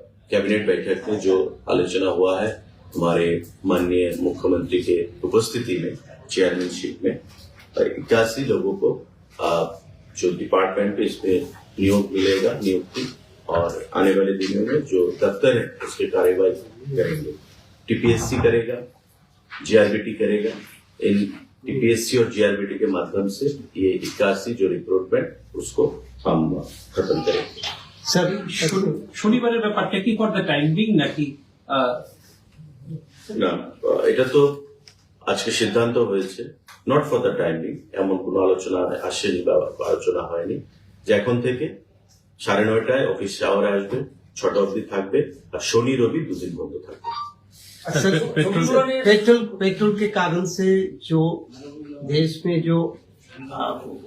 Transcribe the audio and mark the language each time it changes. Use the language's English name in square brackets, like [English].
[Hindi] Cabinet बैठक में जो आलोचना हुआ है हमारे माननीय मुख्यमंत्री के उपस्थिति में चेयरमैनशिप में 81 लोगों को जो डिपार्टमेंट पे इसमें नियोग मिलेगा, नियुक्ति, और आने वाले दिनों में जो दफ्तर है उसकी कार्यवाही करेंगे। टीपीएससी करेगा, जीआरबीटी करेगा। इन टीपीएससी और जीआरबीटी के माध्यम से ये 81 जो रिक्रूटमेंट उसको हम खत्म करेंगे। [Bangla] স্যার, শনিবারের ব্যাপারটা কি [English] for the timing [Bangla] নাকি? না, এটা তো আজকে সিদ্ধান্ত হয়েছে [English] not for the timing, [Bangla] এমন কোনো আলোচনা আসেনি বা আলোচনা হয়নি যে এখন থেকে 9:30 অফিস আওয়ারে আসবে, 6টা অবধি থাকবে, আর শনি রবি 2 দিন বন্ধ থাকবে। [Hindi] सर पेट्रोल के कारण से जो देश में जो